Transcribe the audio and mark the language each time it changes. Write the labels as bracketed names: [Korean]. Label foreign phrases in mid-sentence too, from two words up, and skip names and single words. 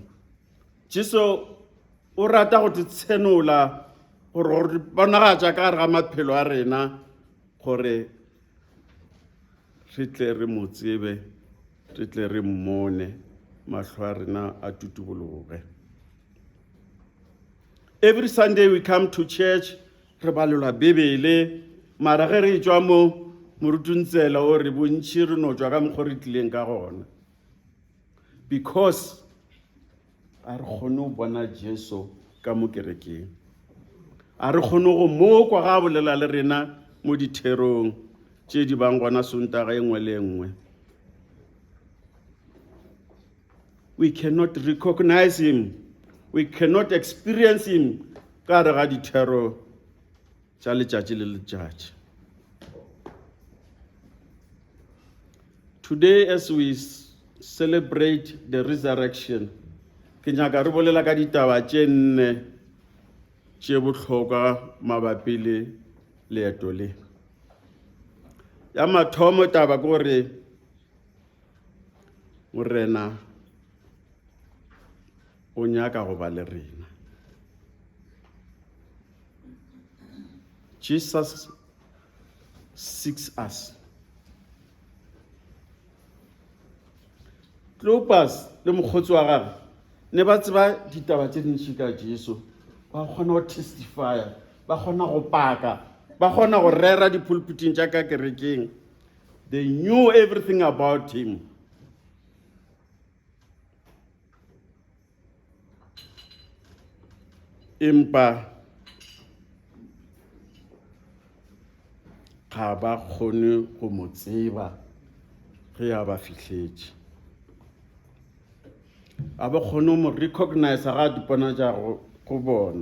[Northern Sotho] Jesu o rata go tsenola gore re bonagatša ka gare ga maphelo a rena gore re tle re mo tsebe, re tle re mmone, mahlo a rena a tutubologe. [English] Every Sunday we come to church, [Northern Sotho] re balola Bibele, mara ge re tšwa mo morutuntsela o re bontši re no tšwa ka mokgwa re tlileng ka gona. Because a re kgone go bona Jesu ka mo kerekeng. A re kgone go mokwa ga bolela le rena mo ditherong tše di bang gona Sontaga e nngwe le nngwe. [English] We cannot recognize him. We cannot experience him [Northern Sotho] ka gare ga dithero tša letšatši le letšatši. [English] Today, as we celebrate the resurrection, [Northern Sotho] ke nyaka re bolela ka ditaba tše nne tše bohlokwa mabapi le leeto le. Ya mathomo taba ke gore morena o nyaka go ba le rena. [English] Jesus seeks us. [Northern Sotho] Clopas le mokgotsi wa gagwe ne ba tseba ditaba tše dintši ka Jesu, ba kgona go testifya, ba kgona go paka, ba kgona go rera dipulpiting tša ka kerekeng. [English] They knew everything about him. [Northern Sotho] Empa ga ba kgone go mo tseba ge a ba fitlhetše, a ba kgone mo recognize ga dipona tša go bona.